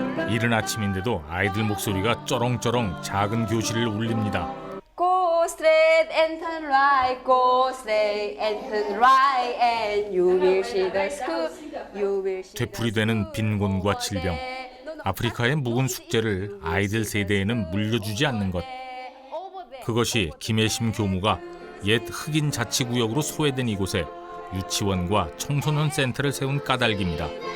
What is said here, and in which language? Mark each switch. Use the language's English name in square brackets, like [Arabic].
[Korean] 이른 아침인데도 아이들 목소리가 쩌렁쩌렁 작은 교실을 울립니다. [English] Go straight and turn right. Go straight and turn right, and you will see the school. You will see. [Korean] 되풀이되는 빈곤과 질병. 아프리카의 묵은 숙제를 아이들 세대에는 물려주지 않는 것. 그것이 김혜심 교무가 옛 흑인 자치구역으로 소외된 이곳에 유치원과 청소년 센터를 세운 까닭입니다.